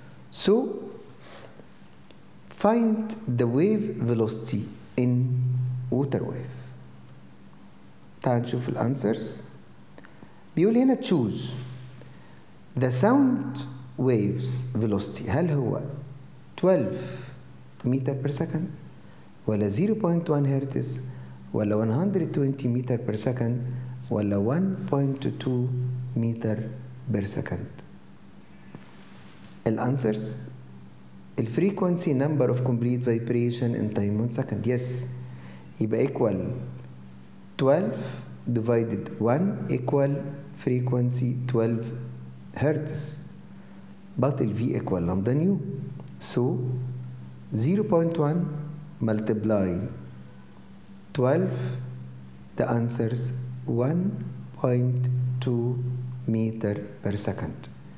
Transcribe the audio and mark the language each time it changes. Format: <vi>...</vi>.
<en>So find the wave velocity in water wave.</en> <ar>تعال نشوف الانسرز. بيقول هنا</ar> <en>choose the sound waves velocity.</en> <ar>هل هو</ar> <en>12 متر per second ولا 0.1 هرتز ولا 120 متر بير سكند ولا 1.2 متر بير سكند؟ الانسرز الفريكونسي number of complete vibration in time 1 second. Yes.</en> <ar>يبقى</ar> <en>equal 12 divided 1 equal frequency 12 hertz. But the V equal lambda nu. So 0.1 multiply 12, the answers 1.2 meter per second.</en>